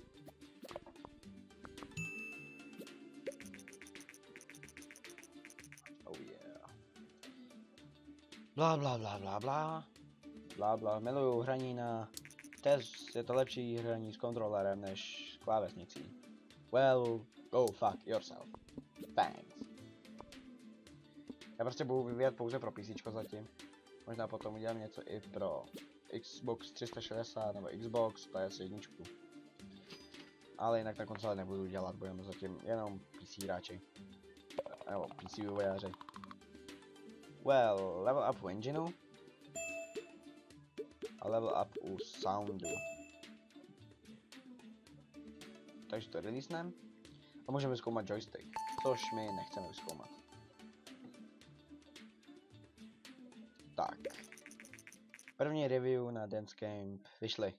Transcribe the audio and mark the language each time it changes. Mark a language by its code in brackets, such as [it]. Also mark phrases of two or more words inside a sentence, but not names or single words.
[en] Oh yeah. Bla bla bla bla bla. Bla bla, [cs] miluju hraní na TES, je to lepší hraní s kontrolerem než s klávesnicí. [en] Well, go fuck yourself. Thanks. [cs] Já prostě budu vyvíjet pouze pro PCčko zatím. Možná potom udělám něco i pro Xbox 360 nebo Xbox PS1. Ale jinak na konzole nebudu dělat, budeme zatím jenom PC hráči. Nebo PC vývojáři. [en] Well, level up [cs] u engineu. A [en] level up [cs] u soundu. Takže to releasenem. A můžeme zkoumat joystick, což my nechceme vyzkoumat. Tak. První review na Dance Camp vyšly.